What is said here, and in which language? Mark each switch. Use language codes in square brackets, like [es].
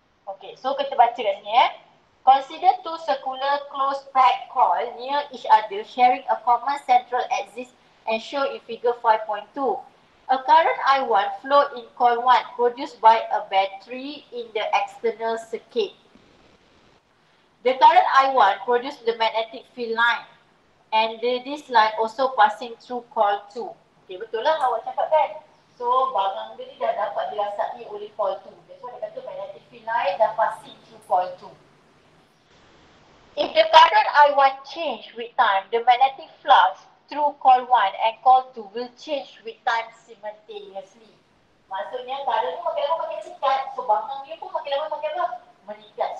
[en] Okay, so [ms] kita baca kat sini [en] Consider two circular closed-packed coils near each other sharing a common central axis and show in figure 5.2. A current I1 flow in coil 1 produced by a battery in the external circuit. The current I1 produces the magnetic field line and this line also passing through coil 2. [ms] Okay, betul lah awak cakap kan? So, barang dia ni dah dapat dirasai oleh coil 2. [en] That's why [ms] dia kata [en] magnetic field line dah passing through coil 2. If the current I1 change with time, the magnetic flux through coil 1 and coil 2 will change with time simultaneously. [ms] Maksudnya current tu makin lama makin cepat, so bangang dia pun makin lama makin apa? Meningkat.